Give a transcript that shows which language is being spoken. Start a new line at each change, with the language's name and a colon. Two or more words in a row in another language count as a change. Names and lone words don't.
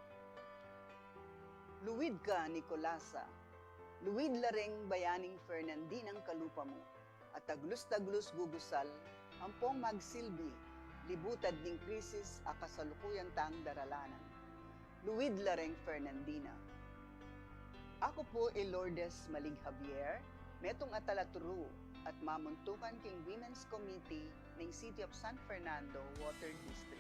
Pampanga: Luwid ka, Nicolasa, luwid lareng bayaning Fernandinang kalupa mo, at taglus-taglus gugusal, ampong magsilbi, libutad ning krisis a kasalukuyan tang daralanan. Luwid lareng Fernandina. Ako po Lourdes Malig Javier, metong atalaturu at mamuntukan king Women's Committee ng City of San Fernando Water District.